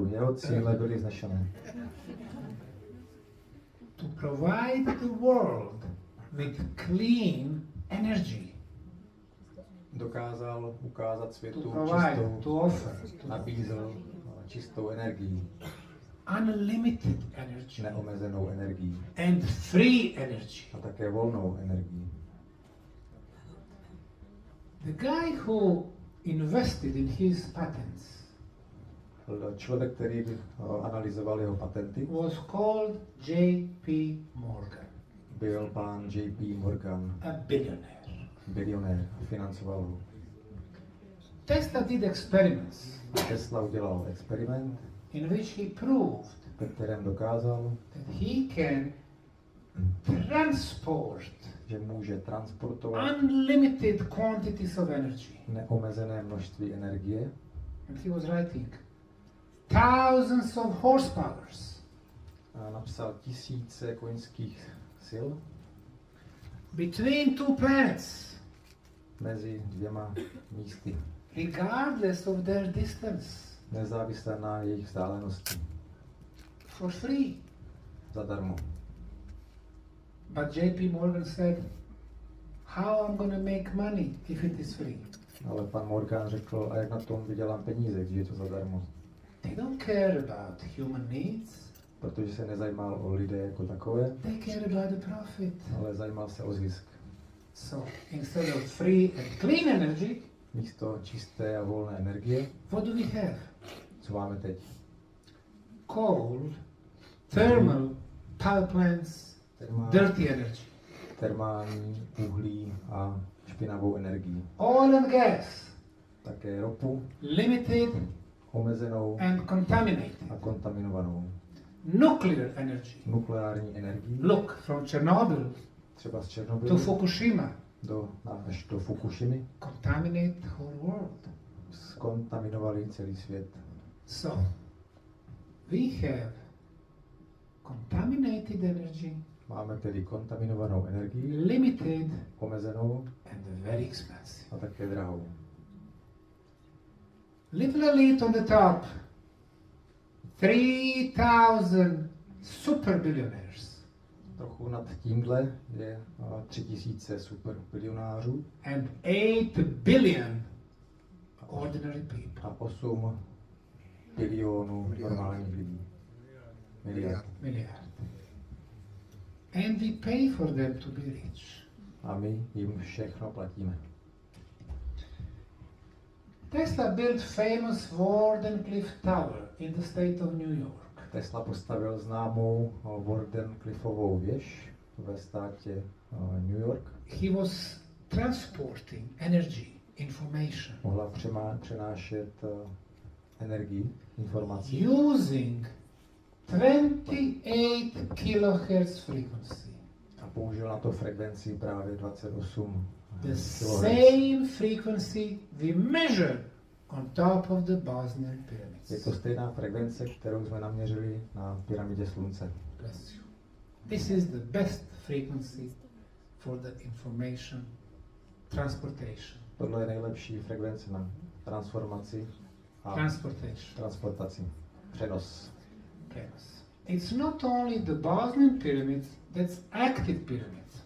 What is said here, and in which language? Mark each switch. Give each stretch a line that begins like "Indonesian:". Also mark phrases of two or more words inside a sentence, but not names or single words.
Czech: Jeho cíle byly znešené.
English: To provide the world with clean energy.
Czech: Dokázal ukázat To světu
English: provide, to
Czech: čistou, offer. nabízel čistou energii,
English: Unlimited energy.
Czech: neomezenou energii
English: And free energy.
Czech: a také volnou energii.
English: The guy who invested in his patents
Czech: Člověk, který analyzoval jeho patenty,
English: was called J.P. Morgan,
Czech: byl pán J.P. Morgan,
English: a billionaire.
Czech: bilionér, financoval ho.
English: Tesla did experiments
Czech: Tesla udělal experiment,
English: in which he proved
Czech: ve kterém dokázal,
English: that he can transport
Czech: že může transportovat
English: unlimited quantities of energy.
Czech: neomezené množství energie.
English: And he was writing thousands of horsepowers
Czech: A napsal tisíce koňských sil
English: between 2 planets,
Czech: mezi dvěma místy,
English: regardless of their distance,
Czech: nezávisle na jejich vzdálenosti,
English: for free.
Czech: zadarmo.
English: But J.P. Morgan said, how I'm going to make money if it is free?
Czech: Ale pan Morgan řekl, a jak na tom vydělám peníze, když je to zadarmo.
English: They don't care about human needs.
Czech: Protože se nezajímal o lidé jako takové,
English: They care about the profit.
Czech: ale zajímal se o zisk.
English: So instead of free and clean energy,
Czech: Místo čisté a volné energie,
English: what do we have?
Czech: co máme teď?
English: Coal, thermal power plants, dirty energy.
Czech: Termální, uhlí a špinavou energii.
English: Oil and gas,
Czech: Také ropu, limited omezenou
English: and contaminated.
Czech: a kontaminovanou.
English: Nuclear energy.
Czech: Nukleární energii,
English: Look, from Chernobyl
Czech: třeba z to Černobylu Fukushima, až do Fukushimy,
English: contaminate the whole world.
Czech: skontaminovali celý svět.
English: So, we have contaminated energy,
Czech: Máme tedy kontaminovanou energii, limited omezenou
English: and very expensive.
Czech: a také drahou.
English: Little elite on the top, 3,000 super billionaires
Czech: Trochu nad tímhle je 3000 superbilionářů
English: and 8 billion ordinary people.
Czech: a 8 bilionů normálních lidí. Miliard. Milliard.
English: And we pay for them to be rich.
Czech: A my jim všechno platíme.
English: Tesla built famous Wardenclyffe Tower in the state of New York.
Czech: Tesla postavil známou Wardenclyffovou věž ve státě New York.
English: He was transporting energy, information,
Czech: Mohla přenášet energii, informaci
English: using 28 kilohertz frequency.
Czech: použil na to frekvenci právě 28 The kHz.
English: same frequency we measure on top of the Bosnian
Czech: Je pyramids. to stejná frekvence, kterou jsme naměřili na pyramidě Slunce.
English: Bless you. This is the best frequency for the information transportation.
Czech: Tohle je nejlepší frekvence na transformaci a transportaci. Přenos.
English: Yes. It's not only the Bosnian pyramids that's active pyramids.